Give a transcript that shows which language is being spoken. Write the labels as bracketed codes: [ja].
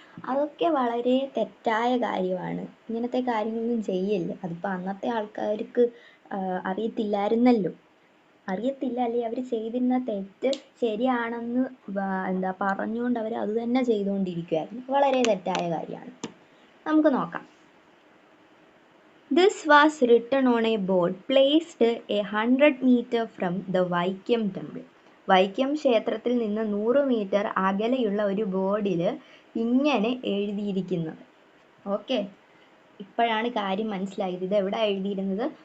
[ml] അതൊക്കെ വളരെ തെറ്റായ കാര്യമാണ്. ഇങ്ങനത്തെ കാര്യങ്ങളൊന്നും ചെയ്യല്ല. അതിപ്പോൾ അന്നത്തെ ആൾക്കാർക്ക് അറിയത്തില്ലായിരുന്നല്ലോ. അറിയത്തില്ല, അല്ലെങ്കിൽ അവർ ചെയ്തിരുന്ന തെറ്റ് ശരിയാണെന്ന് പറഞ്ഞുകൊണ്ട് അവർ അത് തന്നെ ചെയ്തുകൊണ്ടിരിക്കുകയായിരുന്നു. വളരെ തെറ്റായ കാര്യമാണ്. നമുക്ക് നോക്കാം. [en] This was written on a board placed 100 meters from the Vaikom temple. [ml] Vaikom ക്ഷേത്രത്തിൽ നിന്ന് 100 മീറ്റർ അകലെയുള്ള ഒരു ബോർഡിൽ ഇങ്ങനെ എഴുതിയിരിക്കുന്നത്. ഓക്കെ, ഇപ്പോഴാണ് കാര്യം മനസ്സിലായത്. ഇത് എവിടെ എഴുതിയിരുന്നത്?